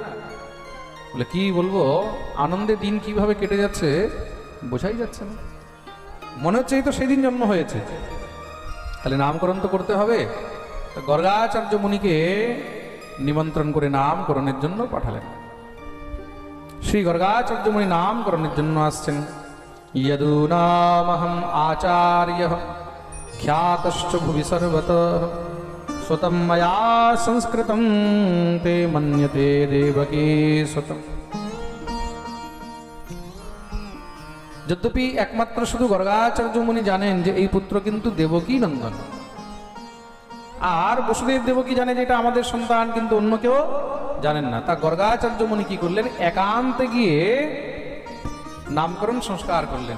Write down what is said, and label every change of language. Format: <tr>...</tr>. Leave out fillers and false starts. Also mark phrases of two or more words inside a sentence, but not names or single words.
<bn>বলে কি বলবো, আনন্দে দিন কিভাবে কেটে যাচ্ছে বোঝাই যাচ্ছে না, মনে হচ্ছে এই তো সেদিন জন্ম হয়েছে। তাহলে নামকরণ তো করতে হবে। গর্গাচার্য মুনিকে নিমন্ত্রণ করে নামকরণের জন্য পাঠালেন। শ্রী গর্গাচার্য মুনি নামকরণের জন্য আসছেন।</bn> <sa>यदूनामहं आचार्यः ख्यातश्च भुवि सर्वतः स्वतं मया संस्कृतं ते मन्यते देवकी स्वतम्।</sa> <bn>যদ্যপি একমাত্র শুধু গর্গাচার্য মুনি জানেন যে এই পুত্র কিন্তু দেবকী নন্দন, আর বসুদেব দেবকী জানে যে এটা আমাদের সন্তান, কিন্তু অন্য কেউ জানেন না। তা গর্গাচার্য মুনি কি করলেন, একান্তে গিয়ে নামকরণ সংস্কার করলেন।</bn>